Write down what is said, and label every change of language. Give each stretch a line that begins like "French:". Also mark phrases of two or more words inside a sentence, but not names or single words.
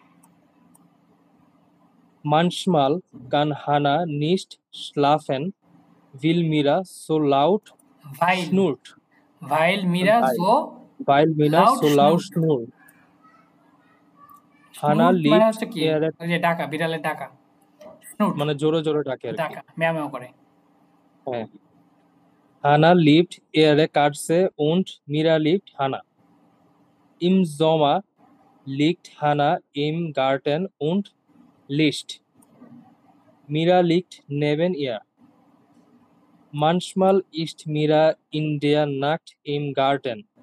German: Manchmal kann Hannah nicht schlafen, weil Mira so laut schnurrt. Weil Mira Weil Mira so laut schnurrt. Hannah
Bangla: মানে
German: liebt
Bangla: হচ্ছে কি
German: ihre
Bangla: ওই যে ডাকা বিড়ালের ডাকা স্নুট মানে জোরে জোরে ডাকে আর কি। ডাকা ম্যাও ম্যাও করে। হ্যাঁ।
German: Hannah liebt ihre Katze und Mira liebt Hannah. Im Sommer liegt Hannah im Garten und liest. Mira liegt neben ihr. Manchmal ist Mira in der Nacht im Garten.